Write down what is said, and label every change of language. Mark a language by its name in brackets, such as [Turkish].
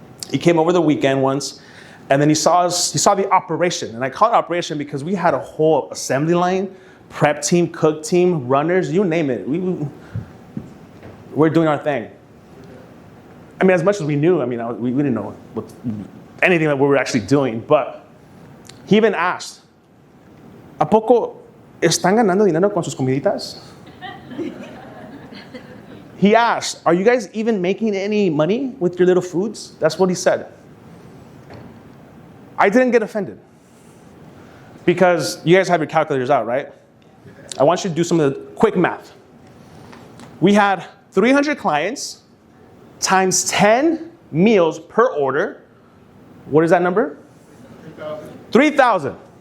[English] He came over the weekend once, and then he saw the operation. And I call it operation because we had a whole assembly line, prep team, cook team, runners, you name it. We're doing our thing. I mean, as much as we knew, we didn't know anything that we were actually doing. [Spanish] But he even asked, ¿A poco están ganando dinero con sus comiditas? [English] He asked, are you guys even making any money with your little foods? That's what he said. I didn't get offended because you guys have your calculators out, right? I want you to do some of the quick math. We had 300 clients times 10 meals per order. What is that number? 3,000.